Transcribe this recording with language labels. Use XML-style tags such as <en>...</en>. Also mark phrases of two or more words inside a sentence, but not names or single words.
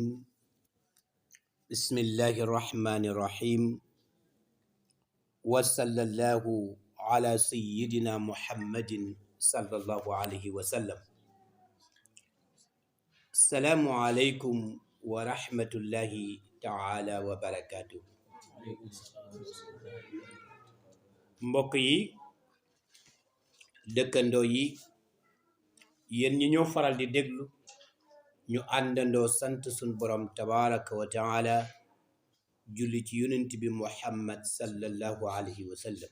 <ar>بسم الله الرحمن الرحيم. وصلى الله على سيدنا محمد صلى الله عليه وسلم. السلام عليكم ورحمة الله تعالى وبركاته.</ar> <wo>mbokk yi dëkkandoo yi yéen ñi ñoo faral di déglu ñu àndandoo sant sun borom</wo> <ar>تبارك وتعالى</ar> <wo>julli ci yonent bi muhammad</wo> <ar>صلى الله عليه وسلم.</ar>